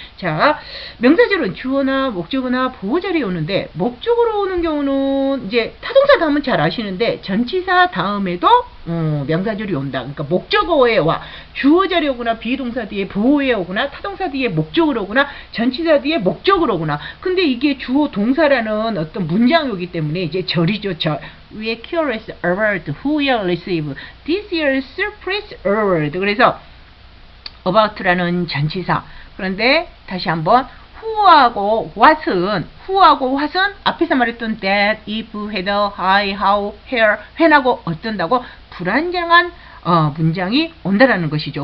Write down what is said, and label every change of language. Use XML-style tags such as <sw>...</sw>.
<ko>자, 명사절은 주어나 목적어나 보호절이 오는데 목적으로 오는 경우는 이제 타동사 다음은 잘 아시는데 전치사 다음에도 명사절이 온다. 그러니까 목적어에 와. 주어 자리 오거나 비동사 뒤에 보호에 오거나 타동사 뒤에 목적으로 오거나 전치사 뒤에 목적으로 오거나. 근데 이게 주어 동사라는 어떤 문장이기 때문에 이제 절이죠. 절.</ko> <en>We are curious about who will receive this year's surprise award.</en> <ko>그래서 about라는 전치사. 그런데 다시 한번 who하고 what은 앞에서 말했던 that, if, whether, why, how, where, when하고 어쩐다고 불안정한 문장이 온다라는 것이죠.</ko>